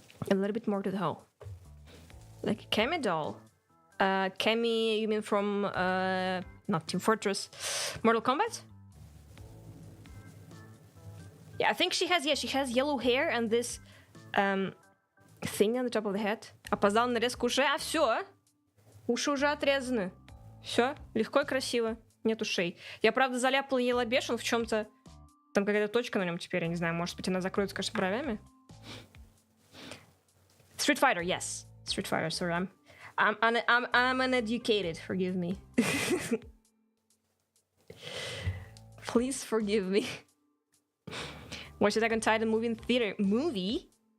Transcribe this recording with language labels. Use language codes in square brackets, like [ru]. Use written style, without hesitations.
[en] A little bit more to the hole. Like a Kemi doll. Kemi, you mean from, not Team Fortress, Mortal Kombat? Yeah, I think she has yellow hair and this thing on the top of the head. [ru] Опоздал на нарезку ушей, а все. Уши уже отрезаны. Все, легко и красиво. Нет ушей. Я, правда, заляпала ей лобешин в чем-то. Там какая-то точка на нем теперь, я не знаю, может быть, она закроется, конечно, бровями. [en] Street Fighter, yes. Street Fighter, sorry, I'm uneducated, forgive me. Please forgive me. Watch Attack on Titan movie in theater. Movie?